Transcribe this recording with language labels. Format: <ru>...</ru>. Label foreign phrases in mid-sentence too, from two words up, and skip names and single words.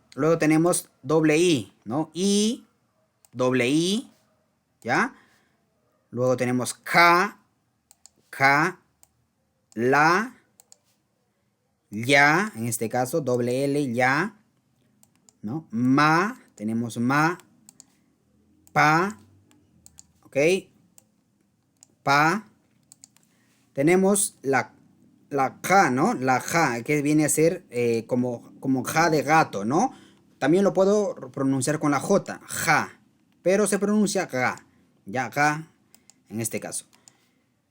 <es>Luego tenemos doble I, ¿no? I, doble I, ¿ya? Luego tenemos K, la, ya, en este caso, doble L, ya, ¿no? Ma, tenemos ma, pa, ¿ok? Pa. Tenemos la ja, ¿no? La ja, que viene a ser como ja de gato, ¿no? También lo puedo pronunciar con la J, ja, pero se pronuncia ga, ya, ga, en este caso.</es>